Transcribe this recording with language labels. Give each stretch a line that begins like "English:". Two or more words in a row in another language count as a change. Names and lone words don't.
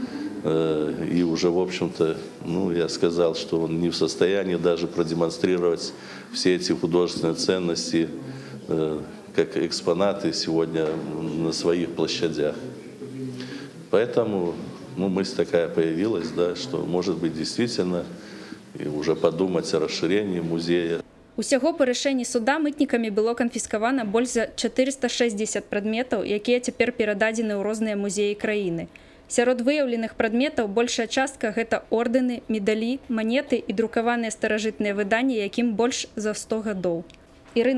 Russian: И уже, в общем-то, я сказал, что он не в состоянии даже продемонстрировать все эти художественные ценности как экспонаты сегодня на своих площадях. Поэтому мысль такая появилась, да, что, может быть, действительно уже подумать о расширении музея.
Belarusian: Усяго па рашэнні суда мытнікамі было канфіскавана больш за 460 прадметаў, якія цяпер перададзены ў розныя музеі краіны. Сярод выяўленых прадметаў большая частка гэта ордэны, медалі, манеты і друкаваныя старажытныя выданні, якім больш за 100 гадоў.